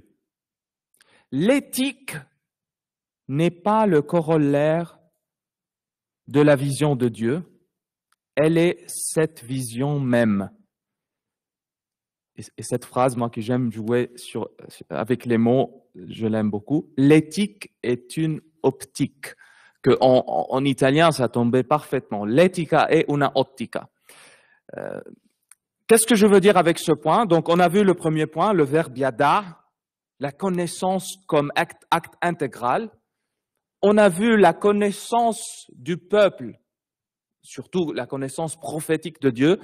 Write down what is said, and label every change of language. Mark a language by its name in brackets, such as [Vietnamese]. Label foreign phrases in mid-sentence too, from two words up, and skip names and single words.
[French] L'éthique n'est pas le corollaire de la vision de Dieu, elle est cette vision même. Et cette phrase, moi que j'aime jouer avec les mots, je l'aime beaucoup. L'éthique est une optique. En italien, ça tombait parfaitement. [Italian] L'etica è una ottica. [French] Qu'est-ce que je veux dire avec ce point? Donc, on a vu le premier point, le verbe yada, la connaissance comme acte intégral. On a vu la connaissance du peuple, surtout la connaissance prophétique de Dieu.